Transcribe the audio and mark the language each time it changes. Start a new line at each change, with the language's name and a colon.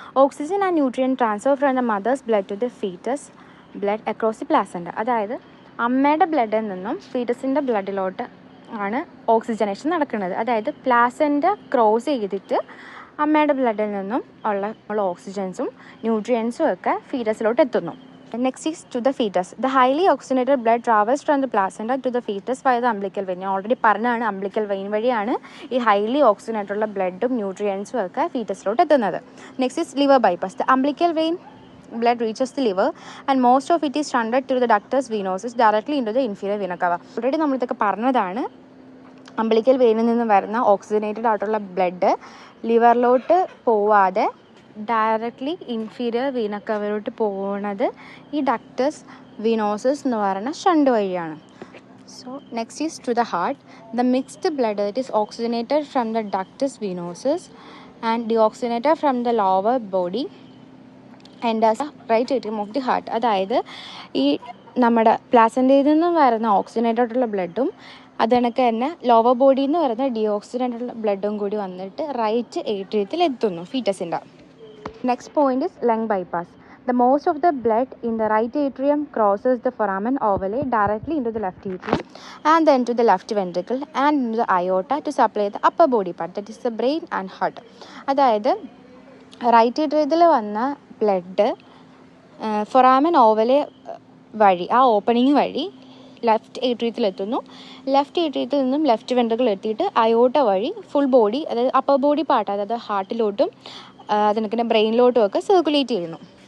English: Oxygen and nutrient transfer from the mother's blood to the fetus blood across the placenta.
Malayalam: അതായത് അമ്മയുടെ ബ്ലഡിൽ നിന്നും ഫീറ്റസിൻ്റെ ബ്ലഡിലോട്ട് ആണ് ഓക്സിജനേഷൻ നടക്കുന്നത്. അതായത് പ്ലാസെൻ്റ ക്രോസ് ചെയ്തിട്ട് അമ്മയുടെ ബ്ലഡിൽ നിന്നും ഉള്ള ഓക്സിജൻസും ന്യൂട്രിയൻസും ഒക്കെ ഫീറ്റസിലോട്ട് എത്തുന്നു.
English: Next is to the fetus. The highly oxygenated blood travels from the placenta to the fetus via the umbilical vein.
Malayalam: ഞാൻ ഓൾറെഡി പറഞ്ഞാണ് അംബ്ലിക്കൽ വെയിൻ വഴിയാണ് ഈ ഹൈലി ഓക്സിജനേറ്റഡ് ഉള്ള ബ്ലഡും ന്യൂട്രിയൻസും ഒക്കെ ഫീറ്റസിലോട്ട് എത്തുന്നത്.
English: Next is liver bypass. The umbilical vein blood reaches the liver and most of it is shunted through the ductus venosus directly into the inferior vena cava.
Malayalam: Already നമ്മളിതൊക്കെ പറഞ്ഞതാണ്. Umbilical വെയിനിൽ നിന്ന് വരുന്ന oxygenated ആയിട്ടുള്ള blood ലിവറിലോട്ട് പോവാതെ directly inferior Veena കവയിലോട്ട് പോകുന്നത് ഈ ductus വിനോസസ് എന്ന് പറയുന്ന ഷണ്ട് വഴിയാണ്.
English: So next is to the heart. The mixed blood that is oxygenated from the ductus venosus and deoxygenated from the lower body enters right atrium of the heart.
Malayalam: അതായത് ഈ നമ്മുടെ പ്ലാസൻ്റയിൽ നിന്നും വരുന്ന ഓക്സിജനേറ്റഡുള്ള ബ്ലഡും അതുകണക്ക് തന്നെ ലോവർ ബോഡിയിൽ നിന്ന് വരുന്ന ഡിയോക്സിജനേറ്റഡുള്ള ബ്ലഡും കൂടി വന്നിട്ട് റൈറ്റ് ഏട്രിയത്തിൽ എത്തുന്നു ഫീറ്റസിൻ്റെ.
English: Next point is lung bypass. The most of the blood in the right atrium crosses the foramen ovale directly into the left atrium and then to the left ventricle and into the aorta to supply the upper body part, that is the brain and heart.
Malayalam: അതായത് right ഏട്രിയത്തിൽ വന്ന blood foramen ഓവലെ വഴി ആ opening വഴി left ഏട്രിയത്തിലെത്തുന്നു. Left ഏട്രിയത്തിൽ നിന്നും left ventricle എത്തിയിട്ട് അയോട്ട വഴി full body, അതായത് upper body part, അതായത് ഹാർട്ടിലോട്ടും അതിനൊക്കെ ബ്രെയിനിലോട്ടും ഒക്കെ സർക്കുലേറ്റ് ചെയ്യുന്നു.